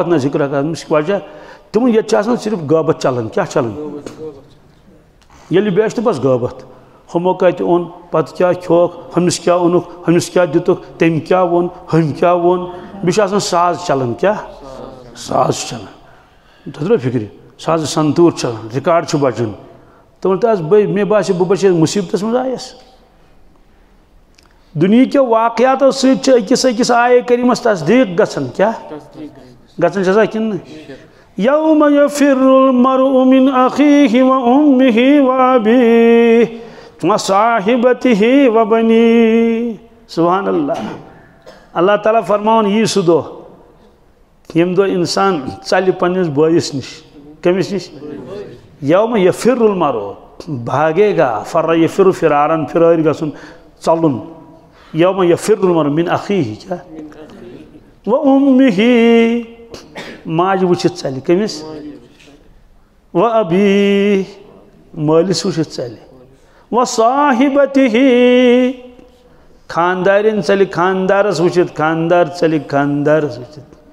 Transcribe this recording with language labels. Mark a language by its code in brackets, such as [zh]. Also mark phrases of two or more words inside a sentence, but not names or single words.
[ks] نہ ذکر مےٚ چھِ وجہ تِمن ییٚتہِ چھِ آسان صرف غٲبت چلان کیٛاہ چلان ییٚلہِ بیٚیہِ چھِ بس غٲبت ہُمو کتہِ اوٚن پتہٕ کیٛاہ کھیوٚوکھ ہُمِس کیٛاہ اوٚنُکھ ہُمِس کیٛاہ دِتُکھ تٔمۍ کیٛاہ ووٚن ہُمۍ کیٛاہ ووٚن بیٚیہِ چھِ آسان ساز چلان کیٛاہ ساز چھُ چلان تۄہہِ ترٛوو فِکرِ سازٕ سنتوٗر چلان رِکاڈ چھُ بجان تِمن تہِ حظ مےٚ باسے بہٕ بچیس مُصیبتس منٛز آیس دنیا کے واقعاتو سۭتۍ چھِ أکِس آیے کریٖمس تصدیٖق گژھان کیٛاہ گژھان چھسا کِنہٕ نہٕ [ar] یوم یفر المرء من اخیہ و امہ و ابیہ و صاحبتہ و بنیہ سبحان اللہ [ks] اللہ تعالیٰ فرماون یی سُہ دۄہ ییٚمہِ دۄہ اِنسان ژلہِ پننِس بٲیِس نِش کٔمِس نِش [ar] یوم یفر [ks] المرء [ur] بھاگے گا [ks] فر یفر فرارن فرٲرۍ گژھُن ژلُن [ar] یوم یفر المرء من اخیہ [ks] کیٛاہ [ar] و امہ [ks] ماج وٕچھِتھ ژلہِ کٔمِس [ar] و ابی [ks] مٲلِس وٕچھِتھ ژلہِ [ar] و صاحبتہ [ks] خاندارٮ۪ن ژلہِ خاندارس وٕچھِتھ خاندار ژلہِ خاندارس وٕچھِتھ